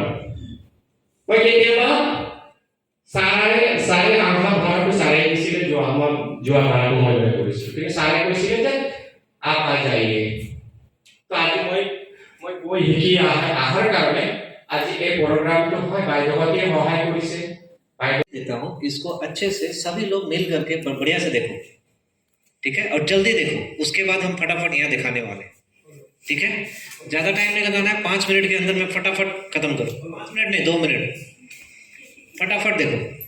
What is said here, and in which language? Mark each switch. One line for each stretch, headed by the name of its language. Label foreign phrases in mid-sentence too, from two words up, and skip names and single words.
Assamese: মই কেতিয়াবা ছাৰে আমাৰ ভাড়াটো ছাৰে দিছিলে, যোৱা ভাড়াটো মই লৈ কৰিছিলোঁ, কিন্তু ছাৰে কৈছিলে যে
Hindi: आप आ जाइए।
Assamese: তো আজি মই গৈ শিকি অহাৰ কাৰণে আজি এই প্ৰগ্ৰামটো হয়, বাইদেউহঁতে সহায় কৰিছে।
Hindi: देता हूँ इसको अच्छे से सभी लोग मिल करके बढ़िया से देखो, ठीक है, और जल्दी देखो। उसके बाद हम फटाफट यहाँ दिखाने वाले, ठीक है। ज्यादा टाइम नहीं लगाना है, 5 मिनट के अंदर में फटाफट खत्म करो। 5 मिनट नहीं, 2 मिनट, फटाफट देखो।